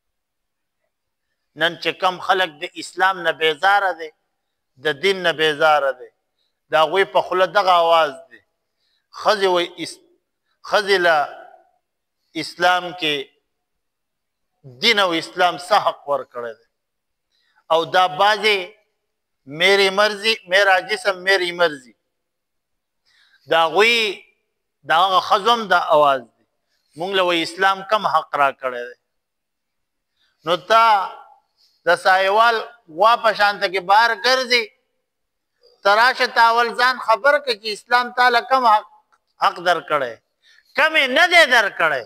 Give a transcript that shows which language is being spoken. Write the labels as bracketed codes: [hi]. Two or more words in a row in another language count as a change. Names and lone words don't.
[ps] نن چې کم خلک د اسلام نه بیزاره دی، د دین نه بیزاره دی، د هغوی په خوله دغه آواز دی ښځې له اسلام کې دین او اسلام څه حق ورکړی دی او دا بعضې [ur] میری مرضی میرا جسم میری مرضی [ps] د هغوی د هغه ښځو هم دا آواز دی. مونږ له اسلام کم حق را کړی دی. نو تا د سایوال غوا په شانته کې بهر ګرځي، ته راشه ته اول ځان خبر کړه چې اسلام تعالی کم حق درکړی، کمې نه دی درکړی.